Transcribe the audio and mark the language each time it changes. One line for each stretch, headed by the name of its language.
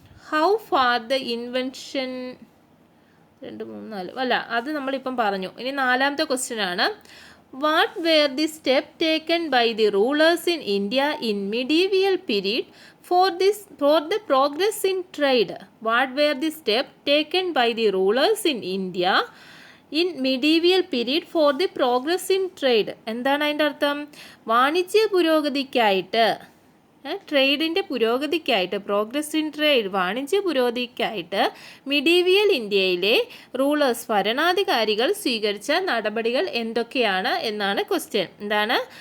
English: how far the invention
Malayalam: 2, 3, 4 അല്ല, അത് നമ്മളിപ്പം പറഞ്ഞു. ഇനി 4ാമത്തെ ക്വസ്റ്റ്യനാണ്.
English: What were the steps taken by the rulers in India in medieval period for the progress in trade? What were the steps taken by the rulers in India in medieval period for the progress in trade?
Malayalam: എന്താണ് അതിൻ്റെ അർത്ഥം? വാണിജ്യ പുരോഗതിക്കായിട്ട്, ട്രേഡിൻ്റെ പുരോഗതിക്കായിട്ട്, progress in trade വാണിജ്യ പുരോഗതിക്കായിട്ട് medieval ഇന്ത്യയിലെ rulers ഭരണാധികാരികൾ സ്വീകരിച്ച നടപടികൾ എന്തൊക്കെയാണ് എന്നാണ് ക്വസ്റ്റ്യൻ. എന്താണ്?